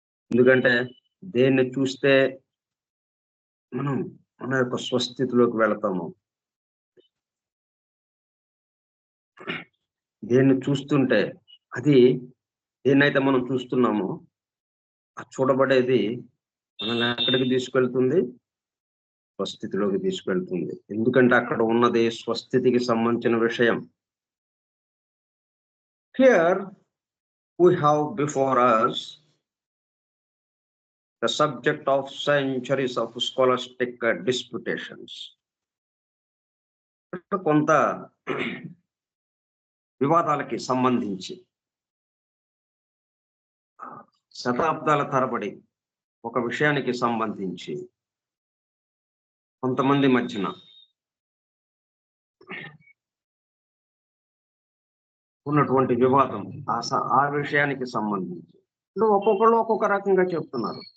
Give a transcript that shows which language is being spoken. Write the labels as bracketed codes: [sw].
[te] ఎందుకంటే దేన్ని చూస్తే మనం మన యొక్క స్వస్థితిలోకి వెళతాము, దేన్ని చూస్తుంటే అది, దేన్నైతే మనం చూస్తున్నామో ఆ చూడబడేది మనల్ని ఎక్కడికి తీసుకెళ్తుంది? స్వస్థితిలోకి తీసుకెళ్తుంది. ఎందుకంటే అక్కడ ఉన్నది స్వస్థితికి సంబంధించిన విషయం. [en] Here we have before us the subject of centuries of scholastic disputations. [te] కొంత వివాదాలకి సంబంధించి శతాబ్దాల తరబడి ఒక విషయానికి సంబంధించి కొంతమంది మధ్యన ఉన్నటువంటి వివాదం, ఆ విషయానికి సంబంధించి ఒక్కొక్కళ్ళు ఒక్కొక్క రకంగా చెప్తున్నారు.